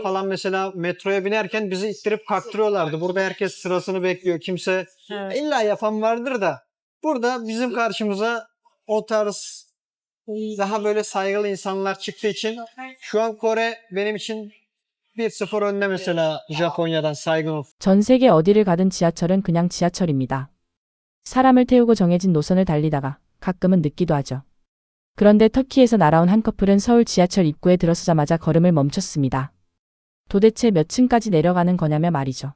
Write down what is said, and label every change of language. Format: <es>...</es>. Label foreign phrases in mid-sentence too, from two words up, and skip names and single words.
<tr>falan mesela metroya binerken bizi ittirip kalktırıyorlardı. Burada herkes sırasını bekliyor. Kimse illa yapan vardır da burada bizim karşımıza o tarz daha böyle saygılı insanlar çıktığı için şu an Kore benim için 1-0 önde mesela Japonya'dan 사이건 없.</tr> <ko>전 세계 어디를 가든 지하철은 그냥 지하철입니다. 사람을 태우고 정해진 노선을 달리다가 가끔은 늦기도 하죠. 그런데 터키에서 날아온 한 커플은 서울 지하철 입구에 들어서자마자 걸음을 멈췄습니다. 도대체 몇 층까지 내려가는 거냐며 말이죠.</ko>